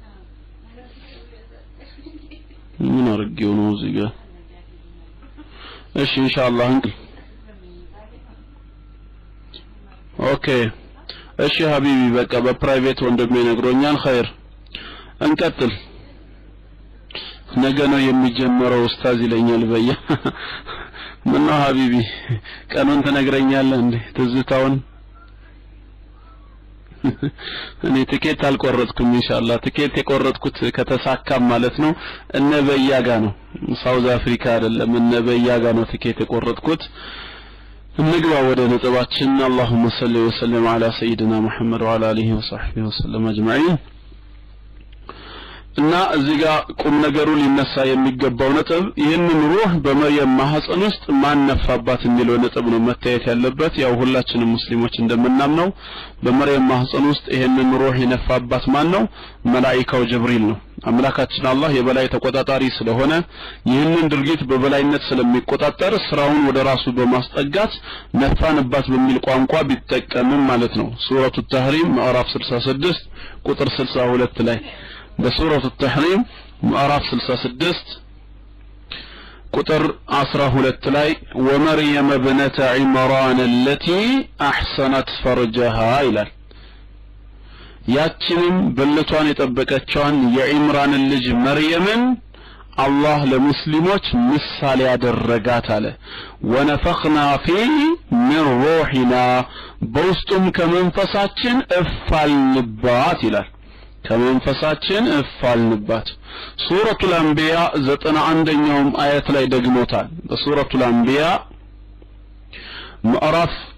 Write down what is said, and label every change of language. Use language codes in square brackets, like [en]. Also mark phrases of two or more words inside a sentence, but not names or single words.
[am] ምን አርጌው ነው እዚህ ጋር እሺ ኢንሻአላህ ኦኬ እሺ ሀቢቢ በቃ በፕራይቬት ወንድሜ ነግሮኛል ኸይር እንቀጥል ነገ ነው የሚጀምረው ኡስታዝ ይለኛል በያ ምን ነው ሀቢቢ ቀኑን ትነግረኛለህ እንዴ ትዝታውን እኔ ትኬት አልቆረጥኩም ኢንሻአላህ ትኬት የቆረጥኩት ከተሳካም ማለት ነው እነ በያጋ ነው ሳውዝ አፍሪካ አይደለም እነ በያጋ ነው ትኬት የቆረጥኩት እንግባ ወደ ነጥባችን [ar] اللهم صل وسلم على سيدنا محمد وعلى اله وصحبه وسلم اجمعين [am] እና እዚህ ጋር ቁም ነገሩ ሊነሳ የሚገባው ነጥብ ይህንን ሩህ በመርየም ማህፀን ውስጥ ማን ነፋባት የሚለው ነጥብ ነው መታየት ያለበት ያው ሁላችንም ሙስሊሞች እንደምናምነው በመርየም ማህፀን ውስጥ ይህንን ሩህ የነፋባት ማን ነው መላእክታው ጅብሪል ነው አምላካችን አላህ የበላይ ተቆጣጣሪ ስለሆነ ይህንን ድርጊት በበላይነት ስለሚቆጣጠር ስራውን ወደ ራሱ በማስጠጋት ነፋንባት በሚል ቋንቋ ቢጠቀምም ማለት ነው ሱረቱ ተህሪም ምዕራፍ 66 ቁጥር 62 ላይ በሱረቱ ተህሪም ምዕራፍ 66 ቁጥር 12 ላይ ወመርየም [ar] ابنة عمران التي احسنت فرجها [am] ይላል ያችንም ብልቷን የጠበቀችዋን የኢምራን ልጅ መርየምን አላህ ለሙስሊሞች ምሳሌ ያደረጋት አለ [ar] ونفخنا فيه من روحنا [am] በውስጡም ከመንፈሳችን እፋልንባት ይላል ከመንፈሳችን እፋልንባት ሱረቱል አንቢያ 91ኛው አያት ላይ ደግሞታል በሱረቱል አንቢያ ምዕራፍ